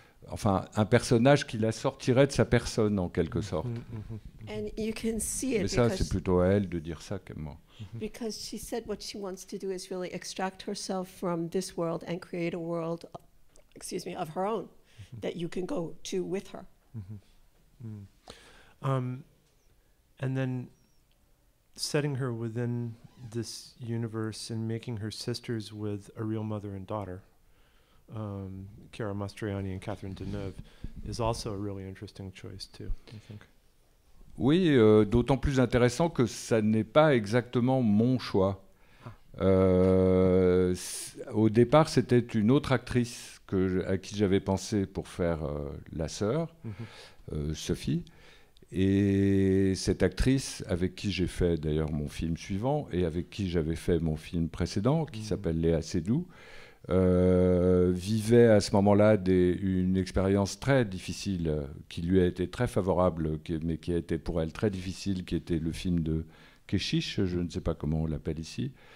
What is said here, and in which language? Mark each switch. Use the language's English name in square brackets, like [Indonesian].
[French] enfin, un personnage qui la sortirait de sa personne, en quelque sorte. [English] And you can see it. [French] Mais ça, c'est plutôt à elle de dire ça que moi. [English] Because she said what she wants to do is really extract herself from this world and create a world, of her own, that you can go to with her. And then setting her within this universe and making her sisters with a real mother and daughter, Chiara Mastroianni and Catherine Deneuve, is also a really interesting choice too, I think. [French] Oui, d'autant plus intéressant que ça n'est pas exactement mon choix. Au départ, c'était une autre actrice à qui j'avais pensé pour faire la sœur, Sophie. Et cette actrice, avec qui j'ai fait d'ailleurs mon film suivant, et avec qui j'avais fait mon film précédent, qui s'appelle Léa Seydoux, vivait à ce moment-là une expérience très difficile qui lui a été très favorable, mais qui a été pour elle très difficile, qui était le film de Keshish, je ne sais pas comment on l'appelle ici.